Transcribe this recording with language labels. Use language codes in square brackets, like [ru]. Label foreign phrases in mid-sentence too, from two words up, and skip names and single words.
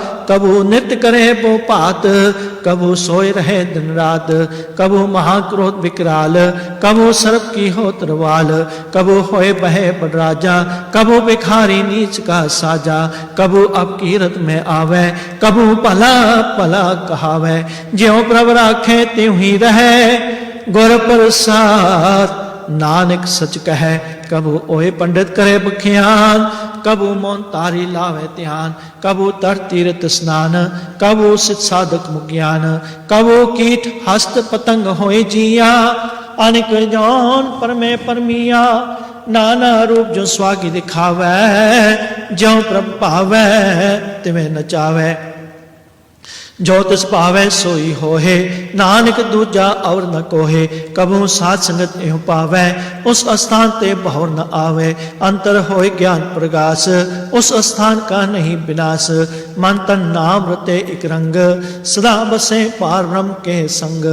[pa] ਕਬੂ ਨ੍ਰਿਤ੍ਯ ਕਰੇ ਵੋ ਪਾਤ ਕਬੂ ਸੋਏ ਰਹੇ ਦਿਨ ਰਾਤ। ਕਬੂ ਮਹਾਕ੍ਰੋਧ ਵਿਕਰਾਲ ਕਬੂ ਸਰਪ ਕੀ ਹੋ ਤਰਵਾਲ। ਕਬੂ ਹੋਏ ਬਹੇ ਬੜਰਾਜਾ ਕਬੂ ਭਿਖਾਰੀ ਨੀਚ ਕਾ ਸਾਜਾ। ਕਬੂ ਅਬ ਕੀਰਤ ਮੇਂ ਆਵੇ ਕਬੂ ਭਲਾ ਭਲਾ ਕਹਾਵੇ। ਜਿਉਂ ਪ੍ਰਭ ਰਾਖੇ ਤਿਉਂ ਹੀ ਰਹੇ ਗੁਰ ਪ੍ਰਸਾਦ ਨਾਨਕ ਸਚ ਕਹੇ। ਕਬੂ ਓਏ ਪੰਡਿਤ ਕਰੇ ਬਖਿਆਨ ਕਬੂ ਮੌਨ ਤਾਰੀ ਲਾਵੇ ਧਿਆਨ। ਕਬੂ ਤਰ ਤੀਰਥ ਸਨਾਨ ਕਬੂ ਸਿੱਧ ਸਾਧਕ ਮੁਗਿਆਨ। ਕਬੂ ਕੀਟ ਹਸਤ ਪਤੰਗ ਹੋਏ ਜਿਆ ਅਨਿਕ ਜੌਨ ਪਰਮੇ ਪਰਮਿਆ। ਨਾਨਾ ਰੂਪ ਜੋ ਸਵਾਗੀ ਦਿਖਾਵੇ ਜਿਉਂ ਪ੍ਰਭ ਪਾਵੇ ਤਿਵੇਂ ਨਚਾਵੇ। ਜੋ ਤਿਸ ਪਾਵੇ ਸੋਈ ਹੋਹੇ ਨਾਨਕ ਦੂਜਾ ਔਰ ਨ ਕੋਹੇ। ਕਬੂ ਸਾਥ ਸੰਗਤ ਏਵੰ ਪਾਵੇ ਉਸ ਸਥਾਨ ਤੇ ਬਹੁਰ ਨ ਆਵੇ। ਅੰਤਰ ਹੋਏ ਗਿਆਨ ਪ੍ਰਗਾਸ ਉਸ ਸਥਾਨ ਕਾ ਨਹੀਂ ਵਿਨਾਸ਼। ਮਨ ਤਨ ਨਾਮ ਰਤੇ ਏਕ ਰੰਗ ਸਦਾ ਬਸੇ ਪਾਰ ਬ੍ਰਹਮ ਕੇ ਸੰਗ।